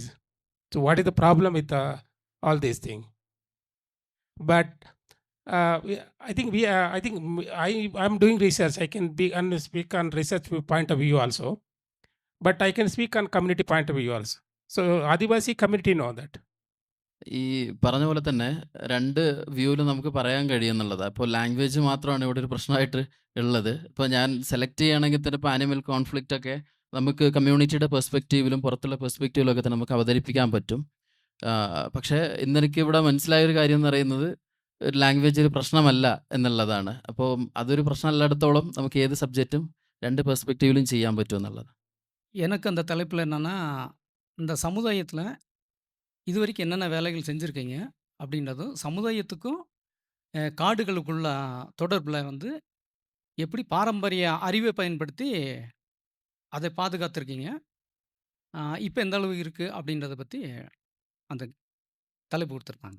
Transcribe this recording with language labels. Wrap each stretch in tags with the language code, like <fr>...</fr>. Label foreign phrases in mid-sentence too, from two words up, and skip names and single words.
<en>So what is the problem with all these things? But I think I'm doing research. I can speak on research point of view also, but I can speak on community point of view also. So Adivasi community know that.</en> <ml>ഈ പറഞ്ഞ പോലെ തന്നെ 2 വ്യൂവിൽ നമുക്ക് പറയാൻ കഴിയുമെന്നുള്ളതാണ്. ഇപ്പോൾ ലാംഗ്വേജ് മാത്രമാണ് ഇവിടെ ഒരു പ്രശ്നമായിട്ട് ഉള്ളത്. ഇപ്പോൾ ഞാൻ സെലക്ട് ചെയ്യുകയാണെങ്കിൽ തന്നെ ഇപ്പോൾ</ml> <en>animal conflict</en> <ml>ഒക്കെ നമുക്ക് കമ്മ്യൂണിറ്റിയുടെ പെർസ്പെക്റ്റീവിലും പുറത്തുള്ള പെർസ്പെക്റ്റീവിലും ഒക്കെ തന്നെ നമുക്ക് അവതരിപ്പിക്കാൻ പറ്റും. പക്ഷേ ഇന്നെനിക്ക് ഇവിടെ മനസ്സിലായൊരു കാര്യം എന്ന് പറയുന്നത് ലാംഗ്വേജ് ഒരു പ്രശ്നമല്ല എന്നുള്ളതാണ്. അപ്പോൾ അതൊരു പ്രശ്നമല്ലായിടത്തോളം നമുക്ക് ഏത് സബ്ജക്റ്റും 2 പെർസ്പെക്റ്റീവിലും ചെയ്യാൻ പറ്റും എന്നുള്ളത്.</ml> <ta>எனக்கு அந்த தலைப்பில் என்னென்னா, இந்த சமுதாயத்தில் இது வரைக்கும் என்னென்ன வேலைகள் செஞ்சுருக்கீங்க அப்படின்றதும், சமுதாயத்துக்கும் காடுகளுக்குள்ள தொடர்பில் வந்து எப்படி பாரம்பரிய அறிவை பயன்படுத்தி அதை பாதுகாத்துருக்கீங்க, இப்போ எந்த அளவு இருக்குது அப்படின்றத பற்றி அந்த தலைப்பு கொடுத்துருக்காங்க.</ta>